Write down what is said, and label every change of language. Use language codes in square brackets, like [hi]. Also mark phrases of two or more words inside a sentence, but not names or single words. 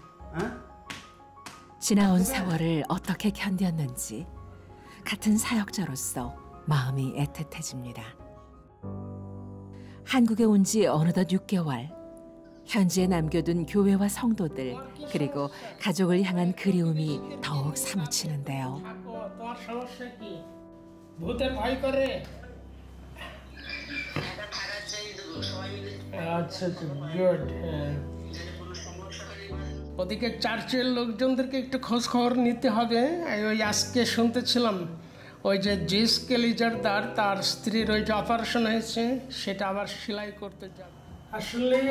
[ko] 지나온 세월을 어떻게 견뎠는지 같은 사역자로서 마음이 애틋해집니다. 한국에 온 지 어느덧 6개월. 현지에 남겨둔 교회와 성도들 그리고 가족을 향한 그리움이 더욱 사무치는데요. [bn] ওদিকে চার্চের লোকজনদেরকে একটু খোঁজ খবর নিতে হবে। ওই আজকে শুনতেছিলাম ওই যে জিস কেলিজারদার তার স্ত্রীর ওই যে অপারেশন হয়েছে সেটা আবার সেলাই করতে যাবে।